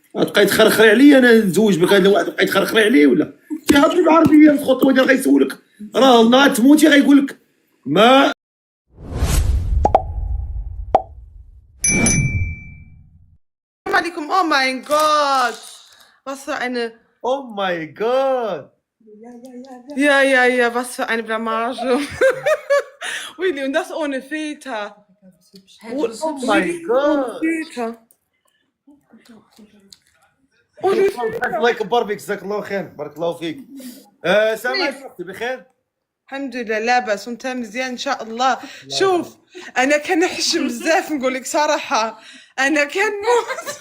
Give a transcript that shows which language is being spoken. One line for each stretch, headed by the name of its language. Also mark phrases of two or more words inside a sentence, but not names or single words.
Arabic: تبقى تخرخري عليا انا نتزوج بك، هذا واحد يبقى يتخرخري عليه ولا تهضري بالعربيه في الخطوه ديال غيسولك راه نهار تموتي غيقول لك ما. السلام عليكم.
German: Oh mein Gott. Was für eine.
English: Oh my God.
German: Ja, was für eine Blamage. Willi, und das ohne Filter.
English: Oh my God.
German: Filter.
Arabic: الله يكبر بك، جزاك الله خير، بارك الله فيك. سامعك اختي بخير؟ الحمد لله لاباس وانت مزيان ان شاء الله. شوف انا كنحشم بزاف نقول لك صراحه، انا كنموت.